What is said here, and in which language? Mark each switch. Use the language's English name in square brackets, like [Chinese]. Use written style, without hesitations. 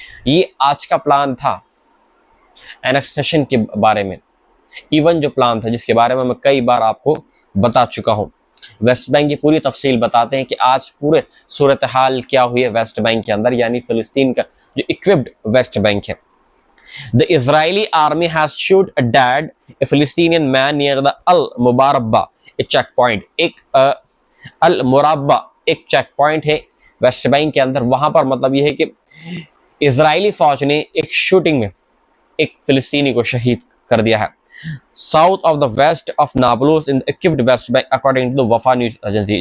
[Hindi] ये आज का प्लान था एनेक्सेशन के बारे में, इवन जो प्लान था जिसके बारे में मैं कई बार आपको बता चुका हूं। वेस्ट बैंक की पूरी तफसील बताते हैं कि आज पूरे सूरत हाल क्या हुई है वेस्ट बैंक के अंदर, यानी फिलिस्तीन का जो इक्विप्ड वेस्ट बैंक है। [English] The Israeli army has shot a dead a Palestinian man near the Al Mubarabba, a checkpoint। [Hindi] एक अल मुराब्बा एक चेक पॉइंट है वेस्ट बैंक के अंदर। वहां पर मतलब यह है कि इजरायली फौज ने एक शूटिंग में एक फिलिस्तीनी को शहीद कर दिया है [English] South of the west of Nablus in equipped West Bank, according to the Wafa news agency.